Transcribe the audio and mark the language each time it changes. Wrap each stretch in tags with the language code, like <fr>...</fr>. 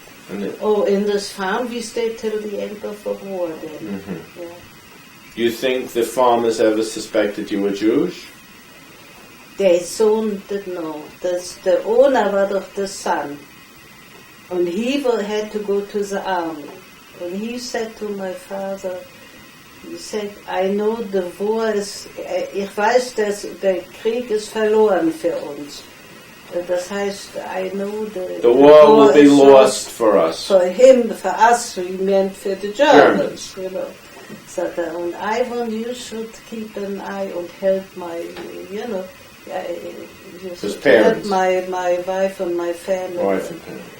<en>In this farm we stayed till the end of the war then. Mm-hmm. Yeah. You think the farmers ever suspected you were Jewish?</en> <de>Der Sohn</de> <en>didn't know. The owner</en> <de>war doch</de> <en>the son. And he had to go to the army. And he said to my father, he said, I know the war is,</en> <de>ich weiß, dass der Krieg ist verloren für uns. Das heißt,</de> <en>I know the war will be lost for us. For him, for us, he meant for the Germans. You know. So, and I want you should keep an eye and help my, you know, his parents. Help my wife and my family. Wife and family.</en>